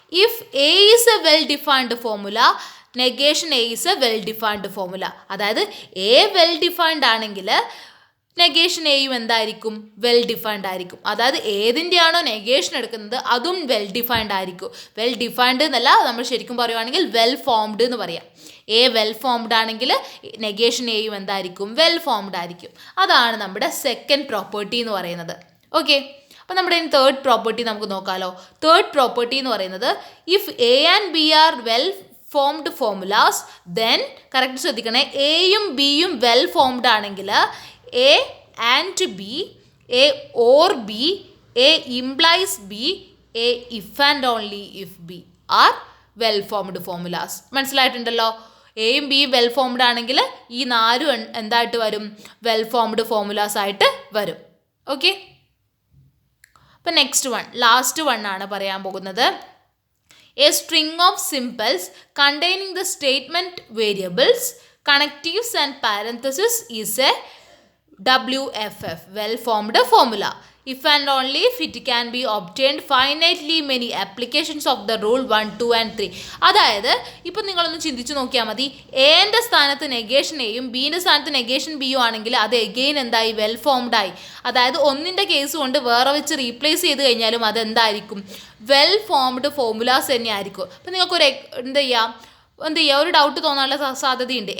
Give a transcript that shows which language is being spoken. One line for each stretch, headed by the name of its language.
English: If A is a well-defined formula, negation A is a well-defined formula.
Malayalam: അതായത് A well-defined ആണെങ്കിൽ negation എയും എന്തായിരിക്കും? Well defined ആയിരിക്കും. അതായത് ഏതിൻ്റെയാണോ നെഗേഷൻ എടുക്കുന്നത് അതും വെൽ ഡിഫൈൻഡ് ആയിരിക്കും. വെൽ ഡിഫൈൻഡ് എന്നല്ല, നമ്മൾ ശരിക്കും പറയുവാണെങ്കിൽ വെൽ ഫോംഡ് എന്ന് പറയാം. എ വെൽ ഫോംഡ് ആണെങ്കിൽ നെഗേഷൻ എയും എന്തായിരിക്കും? വെൽ ഫോംഡ് ആയിരിക്കും. അതാണ് നമ്മുടെ സെക്കൻഡ് പ്രോപ്പർട്ടി എന്ന് പറയുന്നത്. ഓക്കെ, അപ്പോൾ നമ്മുടെ ഇനി തേർഡ് പ്രോപ്പർട്ടി നമുക്ക് നോക്കാമല്ലോ. തേർഡ് പ്രോപ്പർട്ടി എന്ന് പറയുന്നത്
English: if a and b are well formed formulas then,
Malayalam: correct ശ്രദ്ധിക്കണേ, എയും ബിയും വെൽ ഫോംഡ് ആണെങ്കിൽ
English: A and b, a or b, a implies b, a if and only if b are well formed formulas.
Malayalam: മനസ്സിലായിട്ടുണ്ടല്ലോ? എയും ബിയും well formed ആണെങ്കിൽ ഈ 4 എന്തായിട്ട് വരും? വെൽ ഫോംഡ് ഫോർമുലാസ് ആയിട്ട് വരും. ഓക്കെ, അപ്പോൾ നെക്സ്റ്റ് വൺ, ലാസ്റ്റ് വൺ ആണ് പറയാൻ പോകുന്നത്.
English: A string of symbols containing the statement variables connectives and parenthesis is a WFF, well formed formula. If and only if it can be obtained finitely many applications of the rule 1, 2 and 3.
Malayalam: അതായത് ഇപ്പോൾ നിങ്ങളൊന്ന് ചിന്തിച്ച് നോക്കിയാൽ മതി, എന്റെ സ്ഥാനത്ത് negation എയും ബിൻ്റെ സ്ഥാനത്ത് നെഗേഷൻ ബിയും ആണെങ്കിൽ അത് എഗെയിൻ എന്തായി? വെൽ ഫോംഡ് ആയി. അതായത് ഒന്നിൻ്റെ കേസ് കൊണ്ട് വേറെ വെച്ച് റീപ്ലേസ് ചെയ്ത് കഴിഞ്ഞാലും അതെന്തായിരിക്കും? വെൽ ഫോംഡ് ഫോർമുലാസ് തന്നെ ആയിരിക്കും. അപ്പോൾ നിങ്ങൾക്കൊരു എന്ത് ചെയ്യുക, ഒരു ഡൗട്ട് തോന്നാനുള്ള സാധ്യതയുണ്ട്.